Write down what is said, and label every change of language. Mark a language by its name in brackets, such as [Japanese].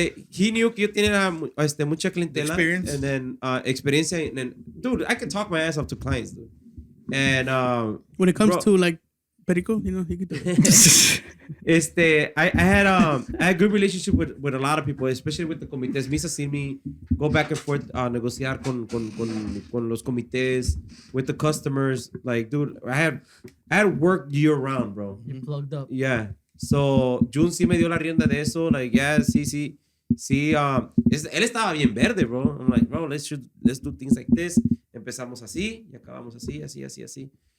[English] He knew [Spanish] que yo tenía mucha clientela. [English] Experience. And then experiencia. And then, dude, I can talk my ass off to clients, dude. And When it comes bro, to like Perico, you know, he could do it. I had good relationship with a lot of people, especially with the comités. Misa seen me go back and forth, [Spanish] negociar con los comités, [English] with the customers. Like, dude, I had work year round, bro. You plugged up. Yeah. [Spanish] So June sí me dio la rienda de eso. [English] Like, yeah, [Spanish] sí. Él estaba bien verde, bro. [English] I'm like, bro, let's do things like this. [Spanish] Empezamos así y acabamos así.